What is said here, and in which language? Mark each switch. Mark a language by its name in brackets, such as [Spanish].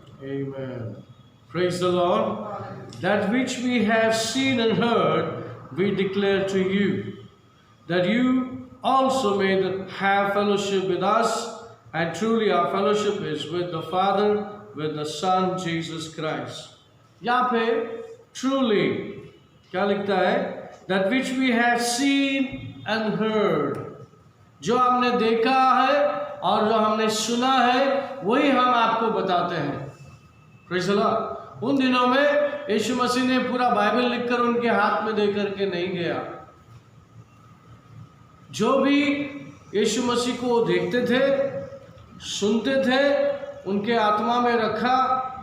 [English] Amen. Praise the Lord. That which we have seen and heard, we declare to you, that you also may have fellowship with us, and truly our fellowship is with the Father, with the Son, Jesus Christ. [Hindi] यहाँ पे truly क्या लिखता है? [English] That which we have seen and heard. [Hindi] जो हमने देखा है और जो हमने सुना है वही हम आपको बताते हैं। [English] Praise the Lord. [Hindi] उन दिनों में यीशु मसीह ने पूरा बाइबल लिखकर उनके हाथ में दे करके नहीं गया। जो भी यीशु मसीह को देखते थे, सुनते थे, उनके आत्मा में रखा।